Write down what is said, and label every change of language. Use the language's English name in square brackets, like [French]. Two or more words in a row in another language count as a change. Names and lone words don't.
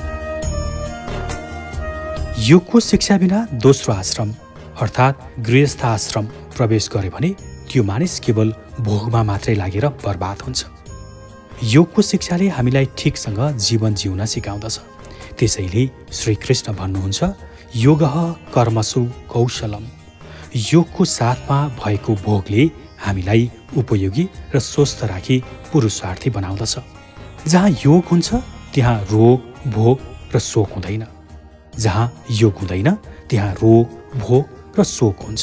[Nepali] योगको शिक्षा बिना दोस्रो आश्रम अर्थात् गृहस्थ आश्रम प्रवेश गरे भने त्यो मानिस केवल भोगमा मात्रै लागेर बर्बाद हुन्छ। योगको शिक्षाले हामीलाई ठिकसँग जीवन जिउन सिकाउँदछ। त्यसैले श्रीकृष्ण भन्नुहुन्छ, [Sanskrit] योगः कर्मसु कौशलम। [Nepali] योगको साथमा भएको भोगले हामीलाई उपयोगी र स्वस्थ राखी पुरुषार्थी बनाउँदछ। जहाँ योग हुन्छ त्यहाँ रोग, भोग र शोक हुँदैन। जहाँ योग हुँदैन त्यहाँ रोग, भोग र शोक हुन्छ।